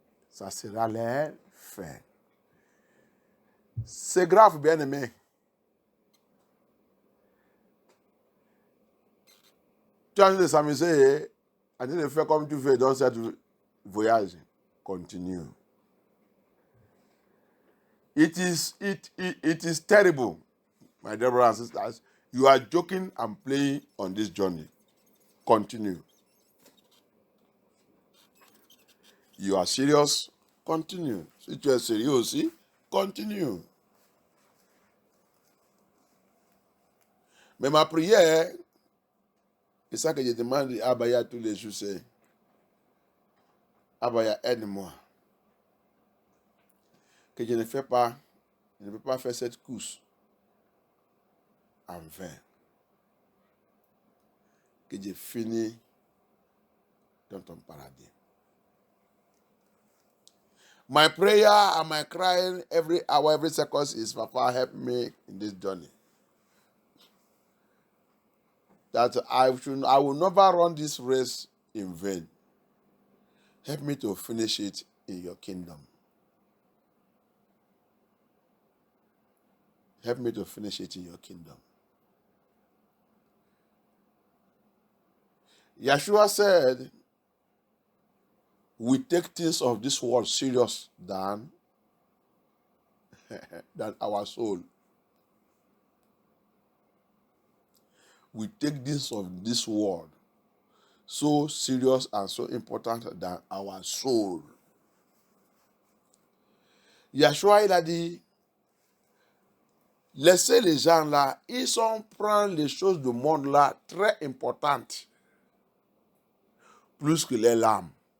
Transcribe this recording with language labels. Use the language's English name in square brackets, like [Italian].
[French] Ça sera leur fin. C'est grave, bien aimé. Tu as envie de s'amuser, en train de faire comme tu fais dans cette voyage. Continue. [English] It is terrible, my dear brothers and sisters. You are joking and playing on this journey. Continue. You are serious? Continue. [French] Si tu es sérieux aussi, continue. Mais ma prière, c'est ça que je demande à Abaya tous les jours, c'est Abaya, aide-moi. Que je ne peux pas faire cette course en vain. Que je finis dans ton paradis. [English] My prayer and my crying every hour, every second is, Papa, help me in this journey. That I will never run this race in vain. Help me to finish it in your kingdom. Help me to finish it in your kingdom. Yeshua said, we take things of this world serious than our soul. We take things of this world so serious and so important than our soul. [French] Yeshua, il a dit, laissez les gens là, ils ont prendre les choses du monde là très importantes, plus que les larmes.